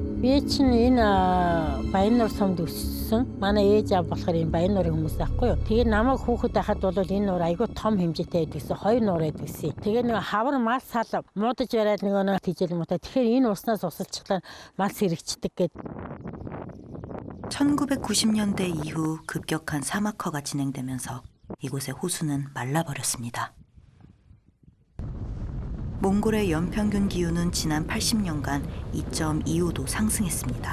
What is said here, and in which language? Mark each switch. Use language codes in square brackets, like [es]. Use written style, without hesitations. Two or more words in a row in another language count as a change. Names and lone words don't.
[mn] Би чинь энэ Баяннуур сумд өссөн. Манай ээж аав болохоор энэ Баяннуурын хүмүүс байхгүй юу. Тэгээ намайг хүүхэд байхад бол энэ нуур айгүй том хэмжээтэй байдгийсэн. 2 нуур байдгийсэн. Тэгээ нэг хавар мал сал муудаж бариад нэг тийжэл муутай. Тэгэхээр энэ уснаас усалчихлаа мал сэрэгчдэг гэд. [ko] 1990년대 이후 급격한 사막화가 진행되면서 이곳의 호수는 말라버렸습니다. 몽골의 연평균 기온은 지난 80년간 2.25도 상승했습니다.